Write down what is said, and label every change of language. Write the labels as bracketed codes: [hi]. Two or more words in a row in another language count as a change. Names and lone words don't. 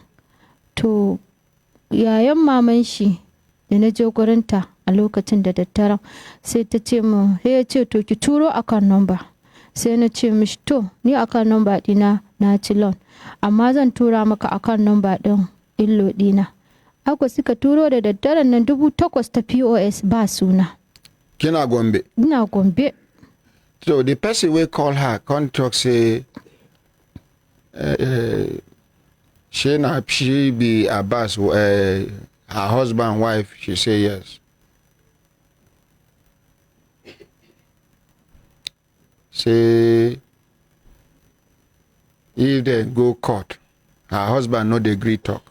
[ha] To yayan maman shi da na je gurinta a lokacin da daddaren sai ta ce min, sai ya ce to ki turo akan number. Sai na ce mishi to ni akan number dina na ci loan, amma zan tura maka akan number din illo dina. Haka suka turo da daddaren nan 8,000 ta POS ba suna. Kina Gombe? Ina Gombe. [pcm] So the person wey call her come talk say she be Abbas, her husband wife. She say yes. Say if they go court, her husband no dey gree talk.